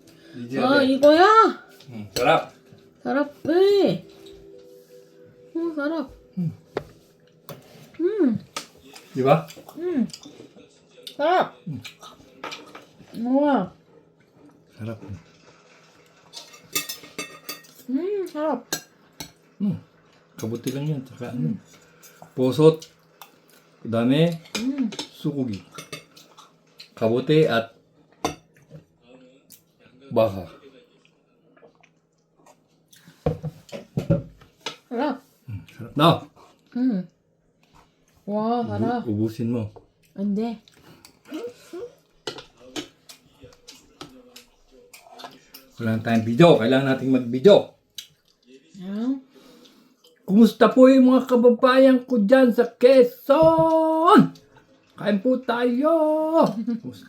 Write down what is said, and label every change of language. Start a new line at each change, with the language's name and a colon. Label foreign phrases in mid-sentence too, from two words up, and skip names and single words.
Korean: 아, 이거야?
Filipino: Sarap. Sarap eh. Sarap. Di ba? Sarap. 우와. Sarap. Sarap. Kabuti lang yan. Tsaka pusot. Dami. Sukugi. Kabuti at baka. Sarap. Sarap na. 와, sarap. Ubusin mo.
Korean: 안 돼.
Filipino: Wala na tayong video. Kailangan nating mag-video.
Korean: 응?
Filipino: Kumusta po yung mga kababayan ko dyan sa Quezon? Kain po tayo. Kumusta?